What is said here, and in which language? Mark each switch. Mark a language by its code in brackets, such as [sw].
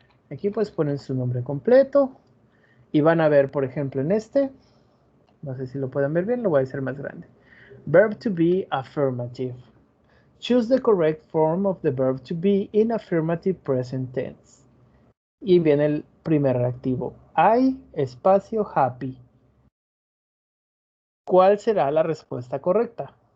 [es] Aquí pues ponen su nombre completo y van a ver, por ejemplo, en este, No sé si lo pueden ver bien, lo voy a hacer más grande. [en] Verb to be affirmative. Choose the correct form of the verb to be in affirmative present tense. [es] Y viene el primer reactivo. I, espacio, happy. ¿Cuál será la respuesta correcta?